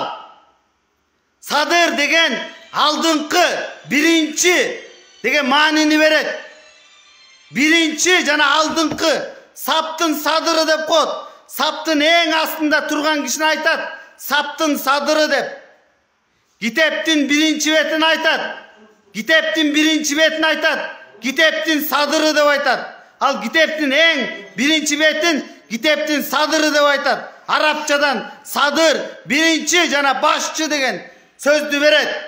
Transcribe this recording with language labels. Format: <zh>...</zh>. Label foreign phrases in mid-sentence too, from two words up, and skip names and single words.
<ky>Sadır деген алдыңкы, биринчи деген маанини берет. Биринчи жана алдыңкы, саптын садыры деп коет. Саптын эң астында турган кишини айтат, саптын садыры деп. Kiteptin birinci betini aytat. Kiteptin birinci betini aytat. Kiteptin sadırı dep aytat. Al kiteptin en birinci betin kiteptin sadırı dep aytat. Arapçadan sadır, birinci jana başçı degen sözdü beret.</ky>